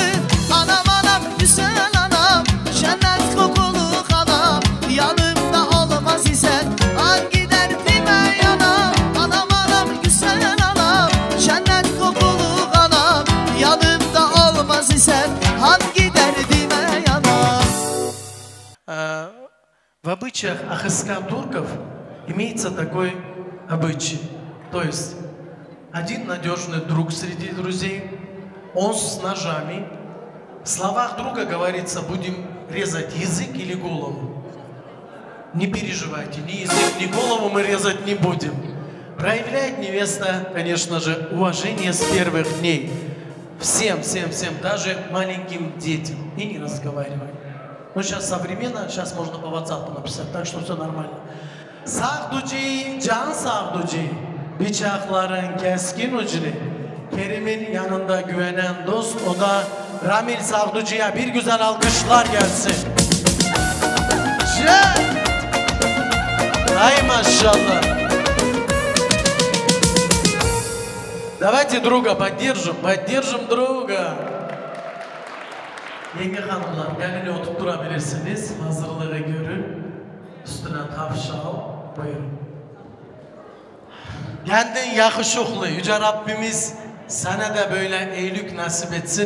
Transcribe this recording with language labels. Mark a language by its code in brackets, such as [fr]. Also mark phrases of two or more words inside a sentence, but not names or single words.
[tr] Anam anam güzel anam, cennet kokulu anam, yanımda olmaz isen hangi derdime yanam. Anam anam güzel anam, cennet kokulu anam, yanımda olmaz isen hangi derdime yanam. [ru] В обычаях ахыскан турков имеется такой обычай. То есть один надежный друг среди друзей, он с ножами. В словах друга говорится, будем резать язык или голову. Не переживайте, ни язык, ни голову мы резать не будем. Проявляет невеста, конечно же, уважение с первых дней. Всем, даже маленьким детям. И не разговаривать. Ну, сейчас современно, сейчас можно по WhatsApp написать, так что все нормально. [tr] Sağduci, can sağduci, bıçakların keskin ucunu. Kerim'in yanında güvenen dost, o da Ramil Sağduci'ye bir güzel alkışlar gelsin. Ay maşallah. [ru] Давайте друга поддержим друга. [tr] Yenge hanımlar, gelini oturtturabilirsiniz. Hazırlığı görün. Üstüne tavşal. Buyurun. Kendin yakışıklı. Yüce Rabbimiz sana da böyle iyilik nasip etsin.